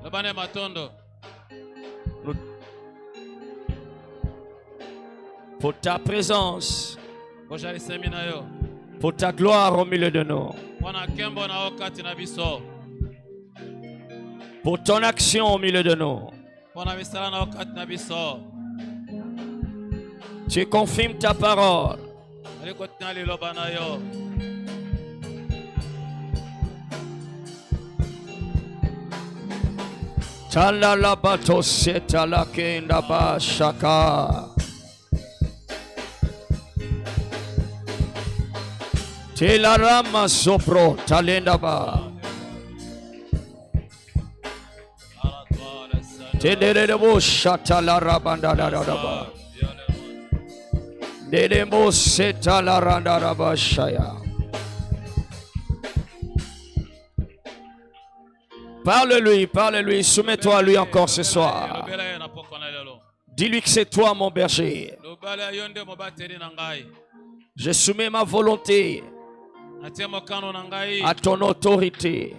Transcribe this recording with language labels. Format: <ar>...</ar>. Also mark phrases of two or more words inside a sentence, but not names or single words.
<fr>Pour ta présence, pour ta gloire au milieu de nous, pour ton action au milieu de nous. Tu confirmes ta parole. Talala bato setala kenda ba shaka. Telarama sopro talenda ba. Tederebo shatala rabanda ba. Dedemo setala randa ba shaya. Parle-lui, soumets-toi à lui encore ce soir. Dis-lui que c'est toi mon berger. Je soumets ma volonté à ton autorité.</fr>